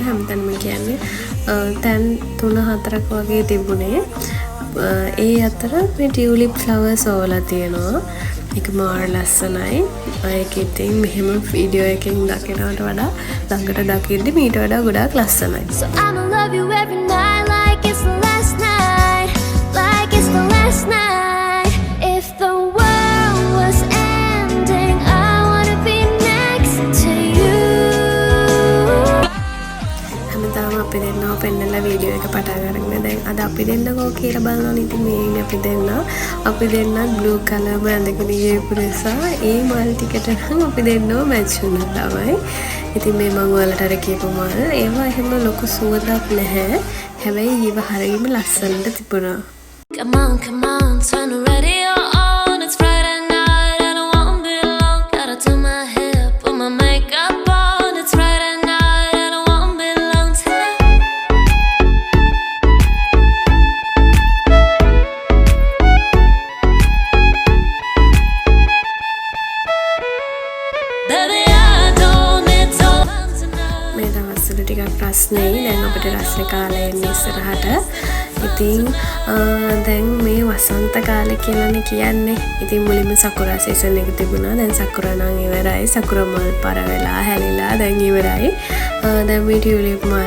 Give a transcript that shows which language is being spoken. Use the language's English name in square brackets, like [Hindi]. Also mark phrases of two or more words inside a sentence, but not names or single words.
[Sinhala] හැම තැනම කියන්නේ තැන් 3-4ක් වගේ තිබුණේ. ඒ අතර මේ [English] tulip flowers [Sinhala] ඕලා තියෙනවා. ඒක මාර ලස්සනයි. ඒක ඉතින් මෙහෙම වීඩියෝ එකකින් දකිනවට වඩා ළඟට දකිද්දි මීට වඩා ගොඩාක් ලස්සනයි. [English] So I'ma love you every night like it's the last night, like it's the last night. If the world was ending, I wanna be next to you. [Sinhala] හැමදාම අපි දෙන්නව පෙන්නලා වීඩියෝ එක පටන් ගන්න. දැන් අද අපි දෙන්නකෝ කියලා බලනවා. ඉතින් මේ ඉන්නේ අපි දෙන්නත් [English] blue colour [Sinhala] බඳගෙන ගියපු නිසා ඒ මල් ටිකට නම් අපි දෙන්නව මැච් වුණා තමයි. ඉතින් මේ මම ඔයාලට අර කියපු මල් ඒවා එහෙම ලොකු සුවඳක් නැහැ. හැබැයි ඒව හරියම ලස්සනට තිබුණා. [English] Come on, come on, turn the radio on. It's Friday night and I won't be long. Gotta do my hair, put my makeup on. It's Friday night and I won't be long till baby, I don't need to tonight. [Sinhala] මේ දවස්වල ටිකක් ප්‍රශ්නේ. දැන් අපිට රස්නේ කාලේ එන්නේ ඉස්සරහට. ඉතින් දැන් මේ වසන්ත කාලේ කියලානේ කියන්නේ. ඉතින් මුලින්ම සකුරා සීසන් එක තිබුණා. දැන් සකුරා නම් ඉවරයි. සකුරා මල් පර වෙලා හැලිලා දැන් ඉවරයි. දැන් මේ ටියුලිප් මල්.